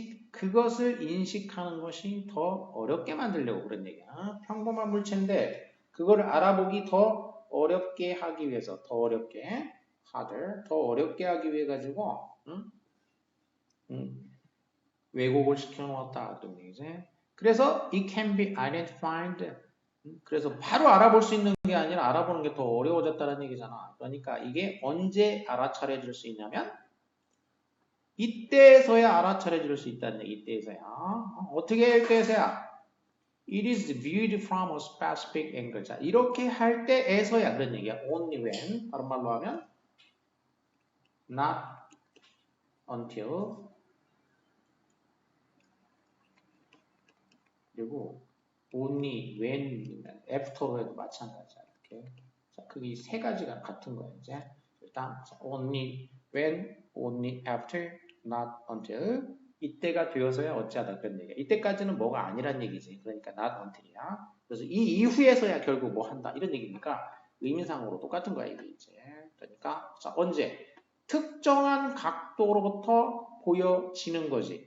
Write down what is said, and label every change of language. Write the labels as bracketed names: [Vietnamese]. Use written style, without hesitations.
[Korean] 그것을 인식하는 것이 더 어렵게 만들려고 그런 얘기야. 평범한 물체인데 그거를 알아보기 더 어렵게 하기 위해서 더 어렵게 harder, 더 어렵게 하기 위해 가지고 왜곡을 시켜 놓았다 그런 얘기지. [English] 그래서 it can be identified. [Korean] 그래서 바로 알아볼 수 있는 게 아니라 알아보는 게 더 어려워졌다는 얘기잖아. 그러니까 이게 언제 알아차려질 수 있냐면 이때에서야 알아차려질 수 있다는 얘기. 이때에서야. 어떻게 할 때에서야? [English] It is viewed from a specific angle. [Korean] 자, 이렇게 할 때에서야 그런 얘기야. [English] Only when. [Korean] 다른 말로 하면 [English] not until. [Korean] 그리고 [English] only when, [Korean] after로 해도 마찬가지야. 이렇게. 자, 그게 세 가지가 같은 거야. [English] 이제 일단 only when, only after, not until. [Korean] 이때가 되어서야 어찌하다 그런 얘기야. 이때까지는 뭐가 아니란 얘기지. 그러니까 not until이야. 그래서 이 이후에서야 결국 뭐 한다 이런 얘기니까 의미상으로 똑같은 거야 이게 이제. 그러니까 자, 언제 특정한 각도로부터 보여지는 거지.